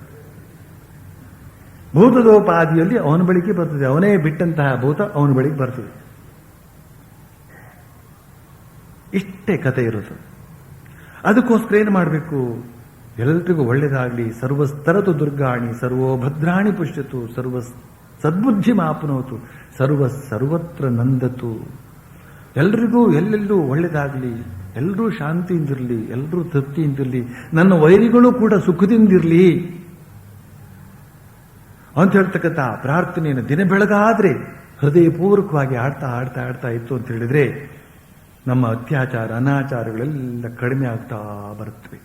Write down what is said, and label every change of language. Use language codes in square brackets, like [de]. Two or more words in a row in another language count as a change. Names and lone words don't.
[kn] ಭೂತದೋಪಾದಿಯಲ್ಲಿ ಅವನ ಬಳಿಗೆ ಬರ್ತದೆ. ಅವನೇ ಬಿಟ್ಟಂತಹ ಭೂತ ಅವನ ಬಳಿಗೆ ಬರ್ತದೆ. ಇಷ್ಟೇ ಕಥೆ ಇರೋದು. ಅದಕ್ಕೋಸ್ಕರ ಏನು ಮಾಡಬೇಕು? ಎಲ್ರಿಗೂ ಒಳ್ಳೇದಾಗಲಿ. [sa] ಸರ್ವಸ್ತರತು ದುರ್ಗಾಣಿ ಸರ್ವೋ ಭದ್ರಾಣಿ ಪುಷ್ಯತು ಸರ್ವ ಸದ್ಬುದ್ಧಿ ಮಾಪನೋತು ಸರ್ವತ್ರ ನಂದತು. [kn] ಎಲ್ರಿಗೂ ಎಲ್ಲೆಲ್ಲೂ ಒಳ್ಳೇದಾಗಲಿ, ಎಲ್ಲರೂ ಶಾಂತಿಯಿಂದಿರಲಿ, ಎಲ್ಲರೂ ತೃಪ್ತಿಯಿಂದಿರಲಿ, ನನ್ನ ವೈರಿಗಳು ಕೂಡ ಸುಖದಿಂದಿರಲಿ ಅಂತ ಹೇಳ್ತಕ್ಕಂಥ ಪ್ರಾರ್ಥನೆಯನ್ನು ದಿನ ಬೆಳಗಾದ್ರೆ ಹೃದಯಪೂರ್ವಕವಾಗಿ ಆಡ್ತಾ ಆಡ್ತಾ ಆಡ್ತಾ ಇತ್ತು ಅಂತ ಹೇಳಿದ್ರೆ ನಮ್ಮ ಅತ್ಯಾಚಾರ ಅನಾಚಾರಗಳೆಲ್ಲ ಕಡಿಮೆ ಆಗ್ತಾ ಬರುತ್ತವೆ.